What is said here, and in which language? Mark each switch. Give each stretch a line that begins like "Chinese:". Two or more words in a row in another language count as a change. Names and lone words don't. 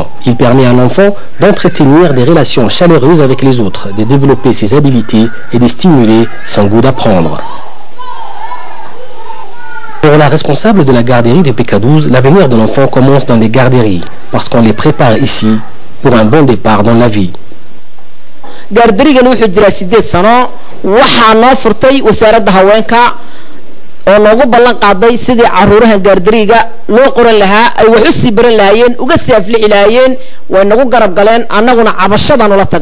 French: Il permet à l'enfant d'entretenir des relations chaleureuses avec les autres, de développer ses habiletés et de stimuler son goût d'apprendre. Pour la responsable de la garderie de PK12, l'avenir de l'enfant commence dans les garderies, parce qu'on les prépare ici pour un bon départ dans la vie.
Somali: oo loogu ballan qaaday sidii caruuraha gaardariga loo qoran lahaa ay wax u sii baran lahaayeen uga sii aflixi lahaayeen way nagu garab galeen annaguna cabashadaan ula